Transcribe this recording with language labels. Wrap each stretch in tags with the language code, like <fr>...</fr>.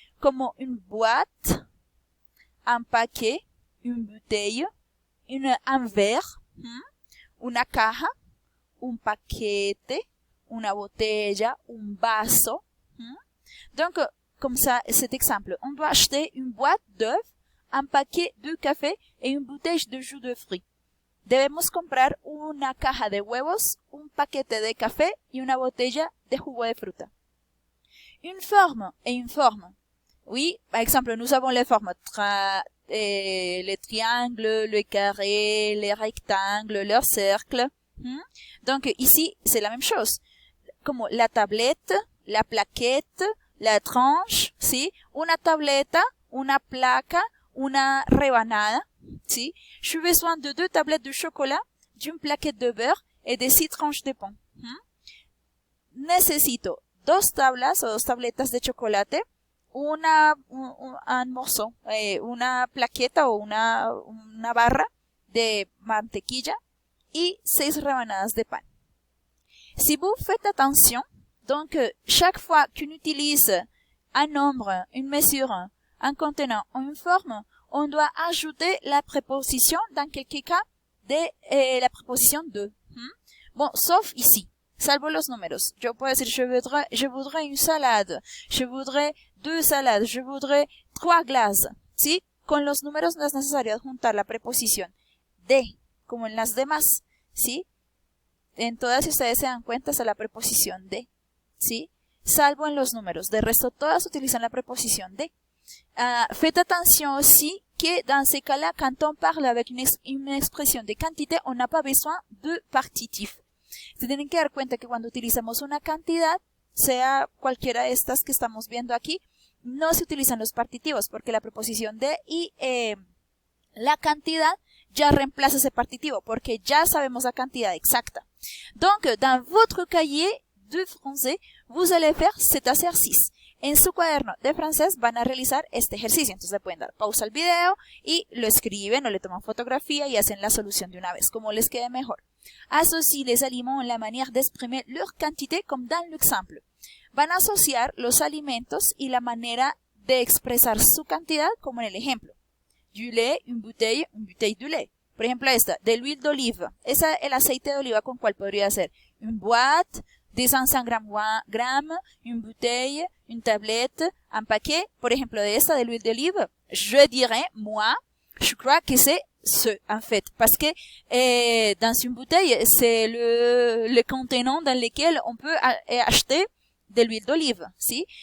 <es>Como</es> <fr>une boîte, un paquet, une bouteille, un verre,</fr> <es>una caja, un paquete, una botella, un vaso.</es> <fr>Donc, comme ça, cet exemple, on doit acheter une boîte d'œufs, un paquet de café et une bouteille de jus de fruits.</fr> <es>Debemos comprar una caja de huevos, un paquete de café y una botella de jugo de fruta.</es> <fr>Une forme et une forme. Oui, par exemple, nous avons les formes les triangles, le carré, les rectangles, leurs cercles. Donc, ici, c'est la même chose. Como la tablette, la plaquette, la tranche, ¿sí?</fr> <es>Una tableta, una placa, una rebanada, ¿sí?</es> <fr>J'ai besoin de 2 tablettes de chocolat, d'une plaquette de beurre et de 6 tranches de pain.</fr> <es>Necesito 2 tablas o 2 tabletas de chocolate,</es> <fr>un morceau,</fr> <es>una plaqueta o una barra de mantequilla y 6 rebanadas de pan.</es> <fr>Si vous faites attention, donc chaque fois qu'on utilise un nombre, une mesure, un contenant ou une forme, on doit ajouter la préposition, dans quelques cas, la préposition de. Bon, sauf ici,</fr> <es>salvo los números. Yo puedo decir,</es> <fr>je voudrais une salade, je voudrais 2 salades, je voudrais 3 glaces, ¿sí?</fr> <es>Con los números no es necesario adjuntar la preposición de, como en las demás, ¿sí? En todas, si ustedes se dan cuenta, está la preposición de, ¿sí? salvo en los números. De resto, todas utilizan la preposición de.</es> <fr>Faites attention aussi que dans ces cas-là, quand on parle avec une expression de quantité, on n'a pas besoin de partitif.</fr> <es>Se tienen que dar cuenta que cuando utilizamos una cantidad, sea cualquiera de estas que estamos viendo aquí, no se utilizan los partitivos, porque la preposición de y la cantidad ya reemplaza ese partitivo, porque ya sabemos la cantidad exacta.</es> <fr>Donc, dans votre cahier de français, vous allez faire cet exercice.</fr> <es>En su cuaderno de francés van a realizar este ejercicio. Entonces le pueden dar pausa al video y lo escriben o le toman fotografía y hacen la solución de una vez, como les quede mejor.</es> <fr>Associez les aliments en la manière d'exprimer leur quantité comme dans l'exemple.</fr> <es>Van a asociar los alimentos y la manera de expresar su cantidad como en el ejemplo.</es> <fr>Du lait, une bouteille de lait.</fr> <es>Por ejemplo esta,</es> <fr>de l'huile d'olive.</fr> <es>Esa, el aceite de oliva con cuál podría ser.</es> <fr>Une boîte, 200 grammes, une bouteille, une tablette, un paquet.</fr> <es>Por ejemplo de esta,</es> <fr>de l'huile d'olive, je dirais, moi, je crois que c'est ce, en fait. Parce que dans une bouteille, c'est le contenant dans lequel on peut acheter de l'huile d'olive, ¿sí?</fr>